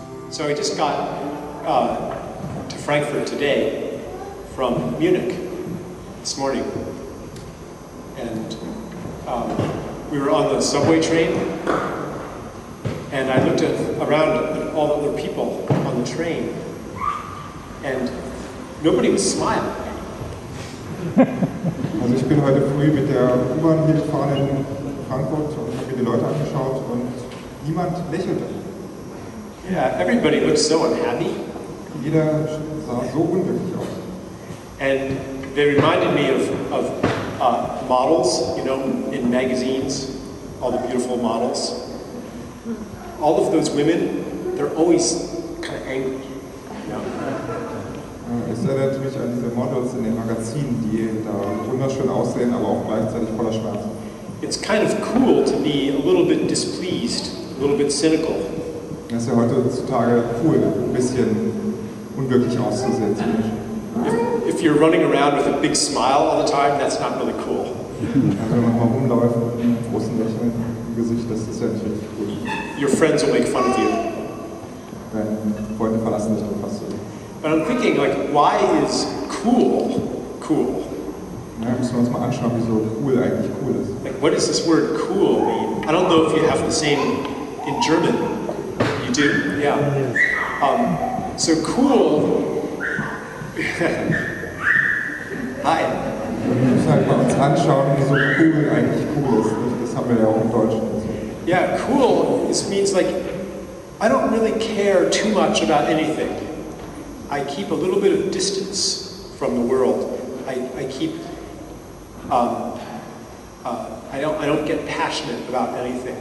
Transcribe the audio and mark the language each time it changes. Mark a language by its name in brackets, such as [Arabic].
[English] So I just got to Frankfurt today from Munich this morning, and we were on the subway train, and I looked around at all the other people on the train, and nobody was smiling. [German] Also ich bin heute früh mit der U-Bahn hier gefahren in Frankfurt und habe mir die Leute angeschaut und niemand lächelte. [English] Yeah, everybody looked so unhappy. [German] Jeder sah so unglücklich aus. [English] And they reminded me of models, you know, in magazines, all the beautiful models. All of those women, they're always kind of angry. You know? [German] Es erinnert mich an diese Models in den Magazinen, die da wunderschön aussehen, aber auch gleichzeitig voller Schmerzen. [English] It's kind of cool to be a little bit displeased, a little bit cynical. [German] Es ist ja heutzutage cool, ein bisschen unglücklich auszusehen. [English] If you're running around with a big smile all the time, that's not really cool. [German] Also wenn man mal rumläuft mit einem großen Lächeln im Gesicht, das ist ja nicht richtig cool. [English] Your friends will make fun of you. [German] Deine Freunde verlassen dich dann fast so. [English] But I'm thinking, like, why is cool cool? [German] Ja, müssen wir uns mal anschauen, wieso cool eigentlich cool ist. [English] Like, what does this word cool mean? I don't know if you have the same in German. You do? Yeah. So cool. Hi. [German] Wir müssen halt mal uns anschauen, wieso cool eigentlich cool ist. Das haben wir ja auch im Deutschen. [English] Yeah, cool means like, I don't really care too much about anything. I keep a little bit of distance from the world. I keep, I don't get passionate about anything.